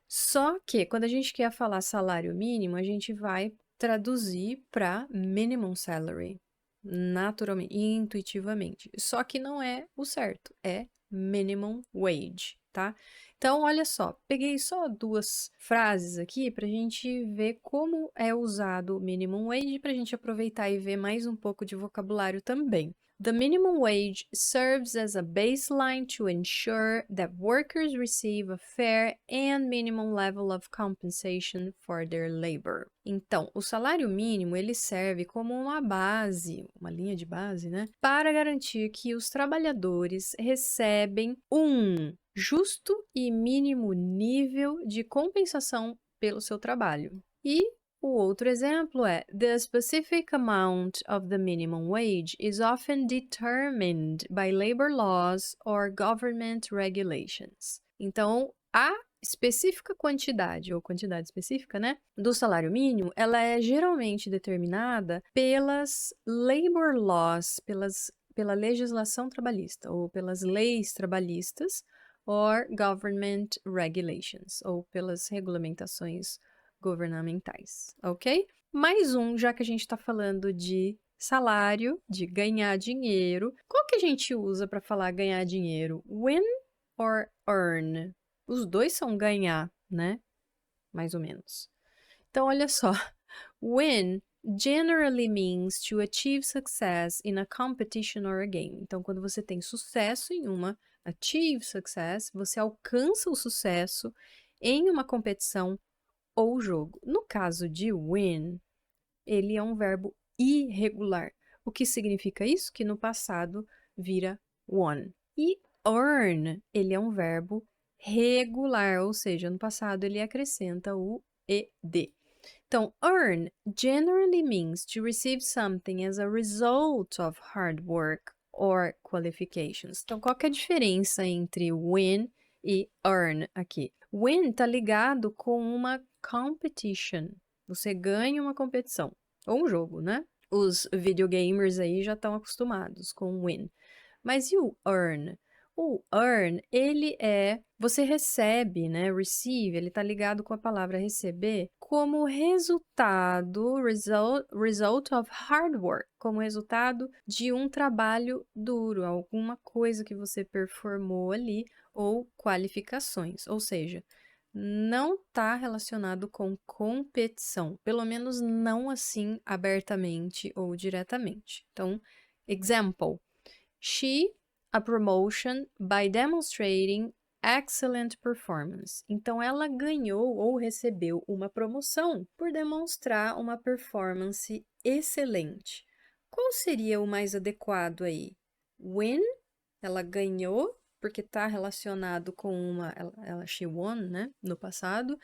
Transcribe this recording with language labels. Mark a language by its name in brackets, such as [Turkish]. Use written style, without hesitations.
[Portuguese] Só que quando a gente quer falar salário mínimo, a gente vai traduzir para minimum salary, naturalmente, intuitivamente. Só que não é o certo, é minimum wage, tá? Então, olha só, peguei só duas frases aqui para a gente ver como é usado o minimum wage, para a gente aproveitar e ver mais um pouco de vocabulário também. [English] The minimum wage serves as a baseline to ensure that workers receive a fair and minimum level of compensation for their labor. [Portuguese] Então, o salário mínimo, ele serve como uma base, uma linha de base, né, para garantir que os trabalhadores recebem um justo e mínimo nível de compensação pelo seu trabalho. E o outro exemplo é: [English] the specific amount of the minimum wage is often determined by labor laws or government regulations. [Portuguese] Então, a específica quantidade, ou quantidade específica, né, do salário mínimo, ela é geralmente determinada pelas labor laws, pela legislação trabalhista, ou pelas leis trabalhistas, [English] or government regulations, [Portuguese] ou pelas regulamentações governamentais, ok? Mais um, já que a gente está falando de salário, de ganhar dinheiro. Qual que a gente usa para falar ganhar dinheiro? [English] Win or earn? [Portuguese] Os dois são ganhar, né? Mais ou menos. Então, olha só. [English] Win generally means to achieve success in a competition or a game. [Portuguese] Então, quando você tem sucesso em uma, [English] achieve success, [Portuguese] você alcança o sucesso em uma competição ou jogo. No caso de win, ele é um verbo irregular. O que significa isso? Que no passado vira won. E earn, ele é um verbo regular, ou seja, no passado ele acrescenta o ed. [English] Então, earn generally means to receive something as a result of hard work or qualifications. [Portuguese] Então, qual que é a diferença entre win e earn aqui? Win está ligado com uma competition. Você ganha uma competição. Ou um jogo, né? Os videogamers aí já estão acostumados com win. Mas e o earn? O earn, ele é, você recebe, né? Receive, ele está ligado com a palavra receber como resultado, [English] result of hard work, [Portuguese] como resultado de um trabalho duro, alguma coisa que você performou ali, ou qualificações. Ou seja, não está relacionado com competição, pelo menos não assim abertamente ou diretamente. Então, example, she [English] a promotion by demonstrating excellent performance. [Portuguese] Então, ela ganhou ou recebeu uma promoção por demonstrar uma performance excelente. Qual seria o mais adequado aí? Win, ela ganhou, porque está relacionado com uma... [English] she won, [Portuguese] né? No passado.